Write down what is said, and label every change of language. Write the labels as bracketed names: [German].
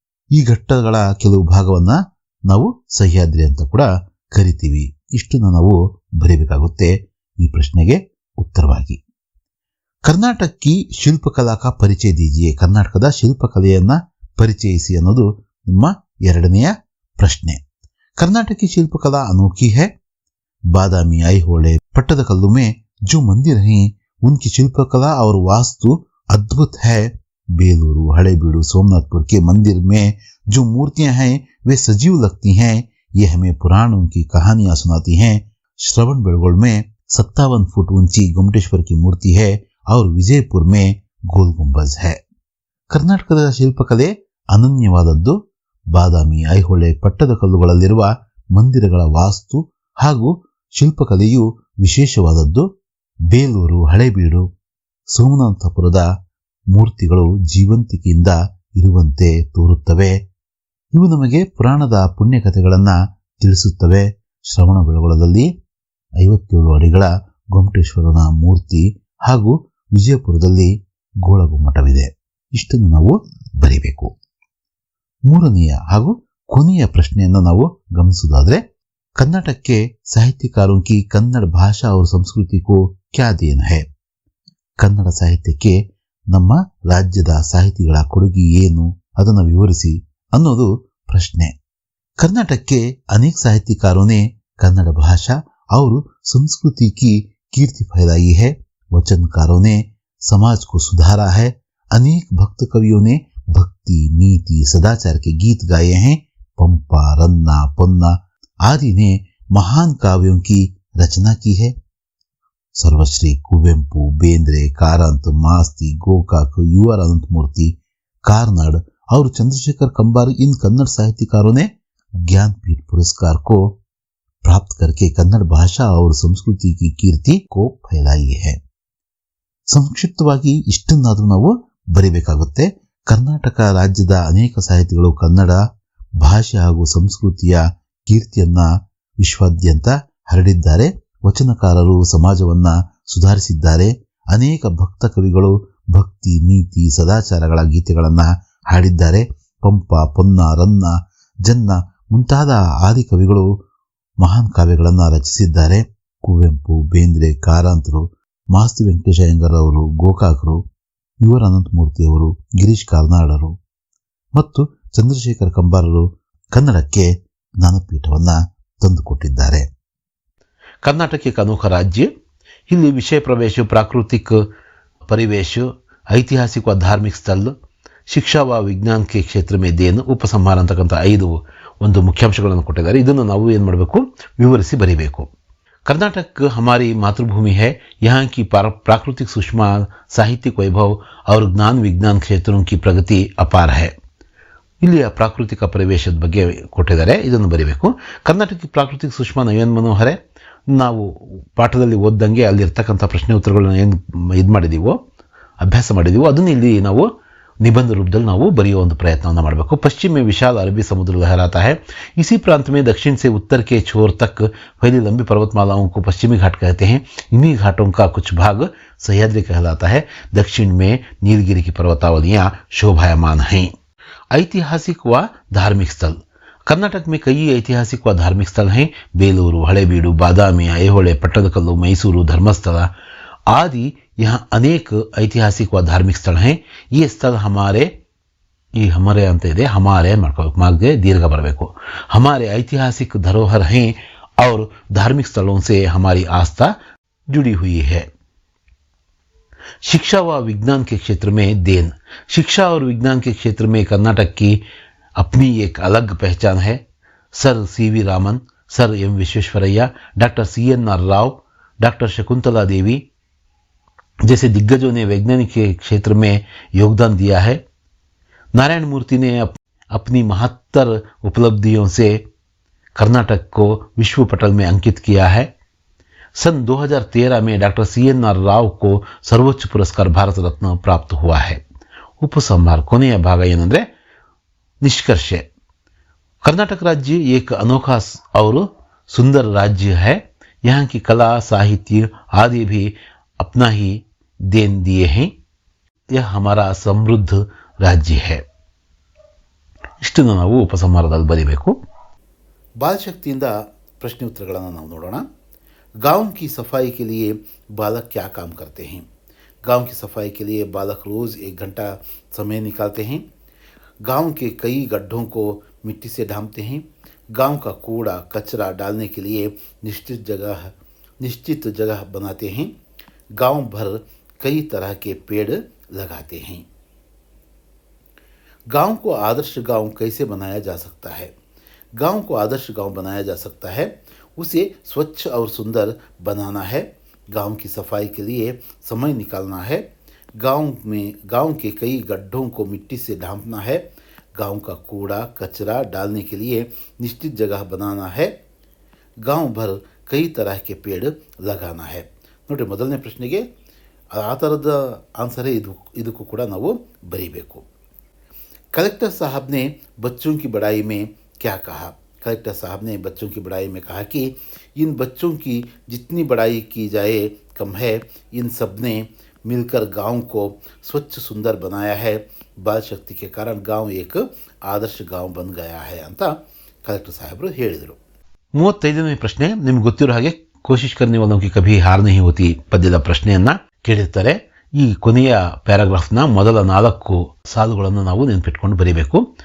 [Kannada] ಈ ಘಟ್ಟಗಳ ಕೆಲವು ಭಾಗವನ್ನ ನಾವು ಸಹ್ಯಾದ್ರಿ ಅಂತ ಕೂಡ ಕರಿತೀವಿ. ಇಷ್ಟನ್ನು ನಾವು ಬರೀಬೇಕಾಗುತ್ತೆ ಈ ಪ್ರಶ್ನೆಗೆ ಉತ್ತರವಾಗಿ. [Hindi] ಕರ್ನಾಟಕಿ ಶಿಲ್ಪಕಲಾ ಕಾ ಪರಿಚಯ ದೀಜಿಯೇ, [Kannada] ಕರ್ನಾಟಕದ ಶಿಲ್ಪಕಲೆಯನ್ನ ಪರಿಚಯಿಸಿ ಅನ್ನೋದು ನಿಮ್ಮ ಎರಡನೆಯ ಪ್ರಶ್ನೆ. [Hindi] कर्नाटकी शिल्पकला अनोखी है. बादामी, ऐहोले, पट्टदकल्लु में जो मंदिर हैं उनकी शिल्पकला और वास्तु अद्भुत है. बेलूरू, हड़ेबीडू, सोमनाथपुर के मंदिर में जो मूर्तियां हैं वे सजीव लगती हैं. ये हमें पुराणों की कहानियां सुनाती हैं. श्रवण बेळगोळ में 57 फुट ऊंची गोमटेश्वर की मूर्ति है और विजयपुर में गोल गुंबज है. [Kannada] ಕರ್ನಾಟಕದ ಶಿಲ್ಪಕಲೆ ಅನನ್ಯವಾದದ್ದು. ಬಾದಾಮಿ, ಐಹೊಳೆ, ಪಟ್ಟದಕಲ್ಲುಗಳಲ್ಲಿರುವ ಮಂದಿರಗಳ ವಾಸ್ತು ಹಾಗೂ ಶಿಲ್ಪಕಲೆಯು ವಿಶೇಷವಾದದ್ದು. ಬೇಲೂರು, ಹಳೇಬೀಡು, ಸೋಮನಾಥಪುರದ ಮೂರ್ತಿಗಳು ಜೀವಂತಿಕೆಯಿಂದ ಇರುವಂತೆ ತೋರುತ್ತವೆ. ಇವು ನಮಗೆ ಪುರಾಣದ ಪುಣ್ಯಕಥೆಗಳನ್ನು ತಿಳಿಸುತ್ತವೆ. ಶ್ರವಣ ಬೆಳಗೊಳದಲ್ಲಿ 57 ಅಡಿಗಳ ಗೊಮಟೇಶ್ವರನ ಮೂರ್ತಿ ಹಾಗೂ ವಿಜಯಪುರದಲ್ಲಿ ಗೋಳಗುಮ್ಮಟವಿದೆ. ಇಷ್ಟನ್ನು ನಾವು ಬರೀಬೇಕು. ಮೂರನೆಯ ಹಾಗೂ ಕೊನೆಯ ಪ್ರಶ್ನೆಯನ್ನು ನಾವು ಗಮನಿಸುವುದಾದ್ರೆ, [Hindi] कर्नाटक के साहित्यकारों की कन्नड़ भाषा और संस्कृति को क्या देन है. [Kannada] ಕನ್ನಡ ಸಾಹಿತ್ಯಕ್ಕೆ ನಮ್ಮ ರಾಜ್ಯದ ಸಾಹಿತಿಗಳ ಕೊಡುಗೆ ಏನು, ಅದನ್ನು ವಿವರಿಸಿ ಅನ್ನೋದು ಪ್ರಶ್ನೆ. [Hindi] कर्नाटक के अनेक साहित्यकारों ने कन्नड़ भाषा और संस्कृति की कीर्ति फैलाई है. वचनकारों ने समाज को सुधारा है. अनेक भक्त कवियों ने भक्ति, नीति, सदाचार के गीत गाए हैं. पंपा, रन्ना, पन्ना आदि ने महान काव्यों की रचना की है. सर्वश्री कुवेंपु, बेंद्रे, कारांत, मास्ती, गोकाक, युवर अनंतमूर्ति, कार्नाड और चंद्रशेखर कंबार इन कन्नड़ साहित्यकारों ने ज्ञानपीठ पुरस्कार को प्राप्त करके कन्नड़ भाषा और संस्कृति की कीर्ति को फैलाई है. [Kannada] ಸಂಕ್ಷಿಪ್ತವಾಗಿ ಇಷ್ಟನ್ನಾದರೂ ನಾವು ಬರೀಬೇಕಾಗುತ್ತೆ. ಕರ್ನಾಟಕ ರಾಜ್ಯದ ಅನೇಕ ಸಾಹಿತಿಗಳು ಕನ್ನಡ ಭಾಷೆ ಹಾಗೂ ಸಂಸ್ಕೃತಿಯ ಕೀರ್ತಿಯನ್ನ ವಿಶ್ವಾದ್ಯಂತ ಹರಡಿದ್ದಾರೆ. ವಚನಕಾರರು ಸಮಾಜವನ್ನ ಸುಧಾರಿಸಿದ್ದಾರೆ. ಅನೇಕ ಭಕ್ತ ಕವಿಗಳು ಭಕ್ತಿ, ನೀತಿ, ಸದಾಚಾರಗಳ ಗೀತೆಗಳನ್ನ ಹಾಡಿದ್ದಾರೆ. ಪಂಪ, ಪೊನ್ನ, ರನ್ನ, ಜನ್ನ ಮುಂತಾದ ಆದಿ ಕವಿಗಳು ಮಹಾನ್ ಕಾವ್ಯಗಳನ್ನು ರಚಿಸಿದ್ದಾರೆ. ಕುವೆಂಪು, ಬೇಂದ್ರೆ, ಕಾರಂತರು, ಮಾಸ್ತಿ ವೆಂಕಟೇಶ ಅಯ್ಯಂಗಾರ್ ಅವರು, ಗೋಕಾಕರು, ಯುವರ್ ಅನಂತಮೂರ್ತಿಯವರು, ಗಿರೀಶ್ ಕಾರ್ನಾಡರು ಮತ್ತು ಚಂದ್ರಶೇಖರ್ ಕಂಬಾರರು ಕನ್ನಡಕ್ಕೆ ಜ್ಞಾನಪೀಠವನ್ನ ತಂದುಕೊಟ್ಟಿದ್ದಾರೆ. [Hindi] कर्नाटक एक अनोखा राज्य. [Kannada] ಇಲ್ಲಿ [Hindi] ವಿಷಯ ಪ್ರವೇಶ, प्राकृतिक परिवेश, ऐतिहासिक व धार्मिक स्थल, ಶಿಕ್ಷಾ ವ ವಿಜ್ಞಾನ ಕೆ ಕ್ಷೇತ್ರ ಮೇ ದೇನ್, ಉಪಸಂಹಾರ [Kannada] ಅಂತಕ್ಕಂಥ 5 ಒಂದು ಮುಖ್ಯಾಂಶಗಳನ್ನು ಕೊಟ್ಟಿದ್ದಾರೆ. ಇದನ್ನು ನಾವು ಏನು ಮಾಡಬೇಕು, ವಿವರಿಸಿ ಬರೀಬೇಕು. [Hindi] कर्नाटक हमारी मातृभूमि है. यहाँ की प्राकृतिक सुषमा, साहित्यिक वैभव और ज्ञान विज्ञान क्षेत्रों की प्रगति अपार है. [Kannada] ಇಲ್ಲಿಯ ಪ್ರಾಕೃತಿಕ ಪ್ರವೇಶದ ಬಗ್ಗೆ ಕೊಟ್ಟಿದ್ದಾರೆ, ಇದನ್ನು ಬರೀಬೇಕು. [Hindi] ಕರ್ನಾಟಕ ಪ್ರಾಕೃತಿಕ ಸುಷ್ಮಾ ನಯನ್ ಮನೋಹರೆ. [Kannada] ನಾವು ಪಾಠದಲ್ಲಿ ಓದ್ದಂಗೆ ಅಲ್ಲಿರ್ತಕ್ಕಂಥ ಪ್ರಶ್ನೆ ಉತ್ತರಗಳನ್ನ ಏನು ಇದು ಮಾಡಿದೀವೋ, ಅಭ್ಯಾಸ ಮಾಡಿದೀವೋ, ಅದನ್ನು ಇಲ್ಲಿ ನಾವು निबंध रूपದಲ್ಲಿ ನಾವು ಬರೆಯುವ ಒಂದು ಪ್ರಯತ್ನವನ್ನು ಮಾಡಬೇಕು. [Hindi] पश्चिम में विशाल अरबी समुद्र लहराता है. इसी प्रांत में दक्षिण से उत्तर के छोर तक फैली लंबी पर्वतमालाओं को पश्चिमी घाट कहते हैं. इन्हीं घाटों का कुछ भाग सह्याद्री कहलाता है. दक्षिण में नीलगिरी की पर्वतावलियां शोभायमान हैं. ऐतिहासिक व धार्मिक स्थल. कर्नाटक में कई ऐतिहासिक व धार्मिक स्थल हैं. बेलूरू, हड़ेबीडू, बादामी, ऐहोले, पट्टदकल्लु, मैसूरू, धर्मस्थಳ आदि यहाँ अनेक ऐतिहासिक व धार्मिक स्थल हैं. ये स्थल हमारे [Kannada] ಅಂತ ಇದೆ, [Hindi] हमारे [Kannada] ಮಾಡ್ಕೋಬೇಕು, ಮಾರ್ಗೆ [Hindi] दीर्घ [Kannada] ಬರಬೇಕು. [Hindi] हमारे ऐतिहासिक धरोहर हैं और धार्मिक स्थलों से हमारी आस्था जुड़ी हुई है. शिक्षा व विज्ञान के क्षेत्र में देन. शिक्षा और विज्ञान के क्षेत्र में कर्नाटक की अपनी एक अलग पहचान है. Sir CV Raman, sir M Visvesvaraya, doctor CNR Rao, doctor Shakuntala Devi जैसे दिग्गजों ने वैज्ञानिक के क्षेत्र में योगदान दिया है. नारायण मूर्ति ने अपनी महत्तर उपलब्धियों से कर्नाटक को विश्व पटल में अंकित किया है. सन 2013 में डॉक्टर CNR राव को सर्वोच्च पुरस्कार भारत रत्न प्राप्त हुआ है. उपसंहार, [Kannada] ಕೊನೆಯ ಭಾಗ ಏನಂದ್ರೆ ನಿಷ್ಕರ್ಷೆ. [Hindi] कर्नाटक राज्य एक अनोखा और सुंदर राज्य है। यहाँ की कला, साहित्य आदि भी अपना ही देन दिए हैं। यह हमारा समृद्ध राज्य है. [Kannada] ಇಷ್ಟನ್ನು ನಾವು ಉಪಸಂಹಾರದಲ್ಲಿ ಬರೀಬೇಕು. ಬಾಲಶಕ್ತಿಯಿಂದ ಪ್ರಶ್ನೆ उत्तरಗಳನ್ನು ನಾವು ನೋಡೋಣ. [Hindi] गांव की सफाई के लिए बालक क्या काम करते हैं? गांव की सफाई के लिए बालक रोज़ 1 घंटा समय निकालते हैं. गांव के कई गड्ढों को मिट्टी से ढांपते हैं. गांव का कूड़ा कचरा डालने के लिए निश्चित जगह बनाते हैं. गांव भर कई तरह के पेड़ लगाते हैं. गांव को आदर्श गांव कैसे बनाया जा सकता है? गांव को आदर्श गांव बनाया जा सकता है, उसे स्वच्छ और सुंदर बनाना है. गांव की सफाई के लिए समय निकालना है. गांव के कई गड्ढों को मिट्टी से ढांपना है. गांव का कूड़ा कचरा डालने के लिए निश्चित जगह बनाना है. गांव भर कई तरह के पेड़ लगाना है. [Kannada] ನೋಡಿ, ಮೊದಲನೇ ಪ್ರಶ್ನೆಗೆ ಆ ಥರದ ಆನ್ಸರೇ ಇದಕ್ಕೂ ಕೂಡ ನಾವು ಬರೀಬೇಕು. [Hindi] कलेक्टर साहब ने बच्चों की बड़ाई में क्या कहा? कलेक्टर साहब ने बच्चों की बड़ाई में कहा कि इन बच्चों की जितनी बड़ाई की जाए कम है. इन सब ने मिलकर गांव को स्वच्छ सुंदर बनाया है. बाल शक्ति के कारण गांव एक आदर्श गांव बन गया है [Kannada] ಅಂತ ಕಲೆಕ್ಟರ್ ಸಾಹೇಬರು ಹೇಳಿದರು. 35ನೇ ಪ್ರಶ್ನೆ ನಿಮ್ಗೆ ಗೊತ್ತಿರೋ ಹಾಗೆ [Hindi] ಕೋಶಿಶ್ ಕರ್ನೆ ವಾಲೋಂ ಕಿ ಕಭಿ ಹಾರ್ ನಹೀ ಹೋತಿ [Kannada] ಪದ್ಯದ ಪ್ರಶ್ನೆಯನ್ನ ಕೇಳಿರ್ತಾರೆ. ಈ ಕೊನೆಯ ಪ್ಯಾರಾಗ್ರಾಫ್ನ ಮೊದಲ 4 ಸಾಲುಗಳನ್ನು ನಾವು ನೆನಪಿಟ್ಕೊಂಡು ಬರೀಬೇಕು.